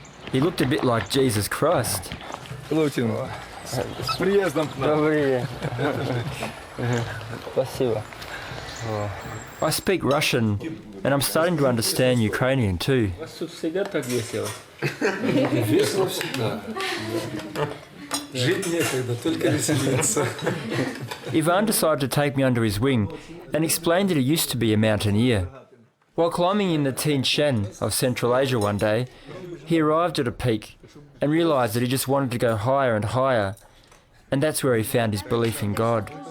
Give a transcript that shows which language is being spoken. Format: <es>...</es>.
<en>He looked a bit like Jesus Christ. Hello, Tim.</en> <ru>С приездом к нам. Добрый день. Спасибо.</ru> <en>I speak Russian, and I'm starting to understand Ukrainian too.</en> <ru>Тут всегда так весело. Весело всегда. Жить некогда, только веселиться.</ru> <en>Ivan decided to take me under his wing and explained that he used to be a mountaineer. While climbing in the Tian Shan of Central Asia one day, he arrived at a peak and realised that he just wanted to go higher and higher, and that's where he found his belief in God.</en>